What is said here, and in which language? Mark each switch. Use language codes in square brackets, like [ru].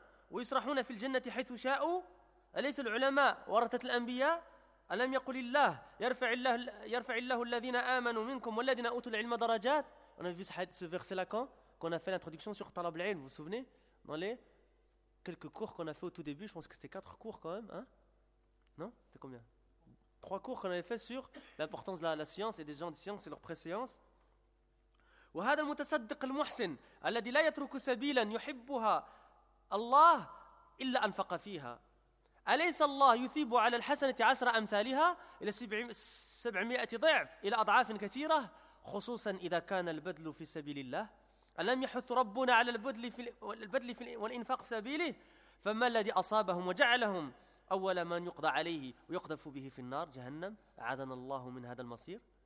[ar] ويسرحون في الجنة حيث شاءوا؟ أليس العلماء ورثة الأنبياء؟ ألم يقل الله يرفع الله الذين آمنوا منكم والذين أوتوا العلم درجات؟ أنا في حديث سفيرس لكم [fr] qu'on a fait l'introduction sur Talab al-Ilm, vous vous souvenez ? Dans les quelques cours qu'on a fait au tout début, je pense que c'était 4 cours quand même, hein ? Non ? C'était combien ? 3 cours qu'on avait fait sur l'importance de la science et des gens de science et leur préséance. [ar] « وهذا المتصدق المحسن الذي لا يترك سبيلا يحبها الله إلا أنفق فيها أليس الله يثيب على الحسنة عشر أمثالها إلى 700 ضعف إلى أضعاف كثيرة خصوصا إذا كان البدل في سبيل الله ؟ ألم يحث ربنا على البدل في والإنفاق في سبيله؟ فما الذي أصابهم وجعلهم أول من يقضى عليه ويقذف به في النار جهنم؟ أعاذنا الله من هذا المصير.